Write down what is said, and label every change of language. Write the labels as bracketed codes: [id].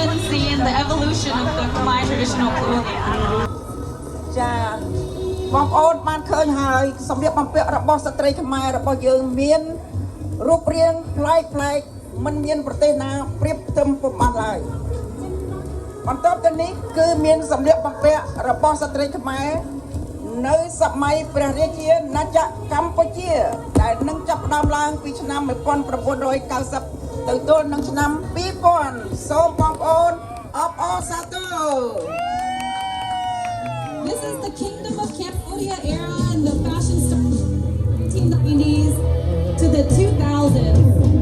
[en] Seeing the evolution of the Khmer traditional clothing. [km] ចាបងប្អូនបានឃើញហើយសម្លៀកបំពាក់របស់ស្ត្រីខ្មែររបស់យើងមានរូបរាងប្លែកមិនមានប្រទេសណាប្រៀបផ្ទឹមពុំបានឡើយបន្ទាប់ទៅនេះគឺមានសម្លៀកបំពាក់របស់ស្ត្រីខ្មែរនៅសម័យព្រះរាជាណាចក្រកម្ពុជាដែលនឹងចាប់ផ្ដើមឡើងពីឆ្នាំ1990ទៅទល់នឹងឆ្នាំ2000សូមបងប្អូនអបអរសាទរ [en] This is the Kingdom of Cambodia era and the fashion started from the 1990s to the 2000s.